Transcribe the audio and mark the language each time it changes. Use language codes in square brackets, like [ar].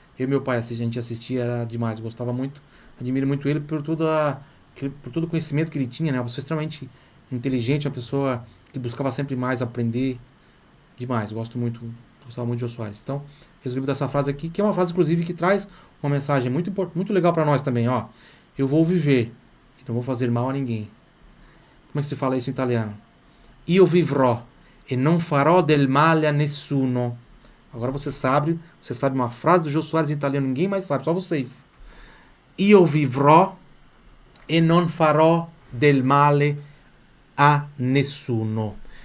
[pt] Eu e meu pai, a gente assistia, era demais, gostava muito, admiro muito ele por por todo o conhecimento que ele tinha, né? Uma pessoa extremamente inteligente, uma pessoa que buscava sempre mais aprender, demais, gostava muito de Jô Soares. Então, resolvi dar essa frase aqui, que é uma frase, inclusive, que traz uma mensagem muito legal para nós também, ó. Eu vou viver e não vou fazer mal a ninguém. Como é que se fala isso em italiano? [it] Io vivrò e non farò del male a nessuno. [pt] Agora você sabe uma frase do Jô Soares em italiano, ninguém mais sabe, só vocês. [it] Io vivrò e non farò del male a nessuno.